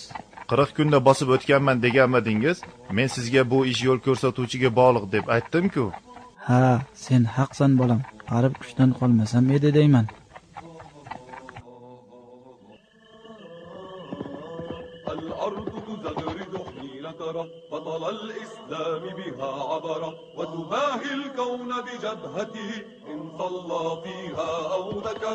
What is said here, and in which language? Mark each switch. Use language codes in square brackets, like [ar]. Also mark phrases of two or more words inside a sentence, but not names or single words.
[uz] 40 kunda bosib o'tganman deganmidingiz? Men sizga bu ish yo'l ko'rsatuvchiga bog'liq deb aytdim-ku. Ha, sen haqsan bolam. Qarib kuchdan qolmasam edi deyman. [ar] الأرض تزغرد حين ترى بطل الإسلام بها عبرة وتباهي الكون بجبهته إن صلى فيها أو ذكر.